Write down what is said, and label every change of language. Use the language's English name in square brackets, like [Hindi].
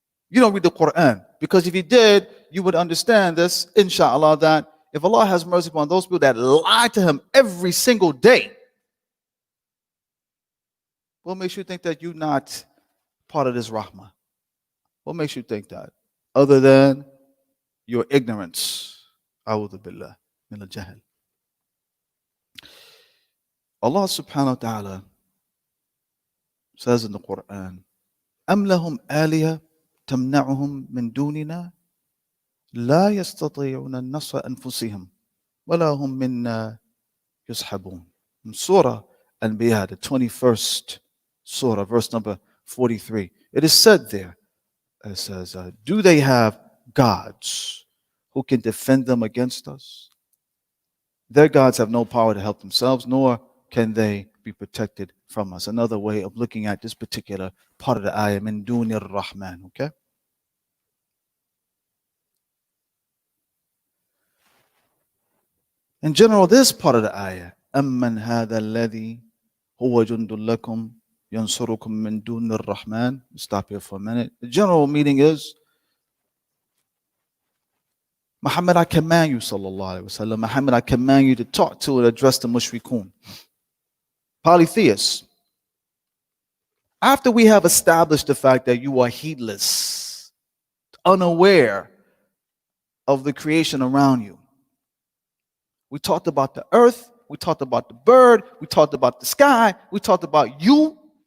[English] You don't read the Quran, because if you did, you would understand this, inshallah, that if Allah has mercy upon those people that lie to Him every single day, what makes you think that you're not part of this rahmah? What makes you think that? Other than your ignorance. [Arabic] A'udhu billah min al-jahl. [English] Allah subhanahu wa ta'ala says in the Quran, [Arabic] أَمْ لَهُمْ آلِهَةٌ تَمْنَعُهُمْ مِنْ دُونِنَا لَا يَسْتَطِيعُونَ النَّصْرَ أَنفُسِهِمْ وَلَا هُمْ مِنَّا يُسْحَبُونَ. [English] In Surah Al-Anbiya, the 21st Surah, verse number 43. It is said there, it says, do they have gods who can defend them against us? Their gods have no power to help themselves, nor can they be protected from us. Another way of looking at this particular part of the ayah, [Arabic] min dunir rahman, [English] okay? In general, this part of the ayah, [Arabic] أَمَّنْ هَذَا الَّذِي هُوَ جُنْدٌ لَكُمْ يَنْصُرُكُم مِّن دُونِ الرَّحْمَنِ. [English] Stop here for a minute. The general meaning is, Muhammad, I command you, [Arabic] sallallahu alaihi wasallam, [English] Muhammad, I command you to talk to and address the mushrikun, polytheists. After we have established the fact that you are heedless, unaware of the creation around you, we talked about the earth, we talked about the bird, we talked about the sky, we talked about you.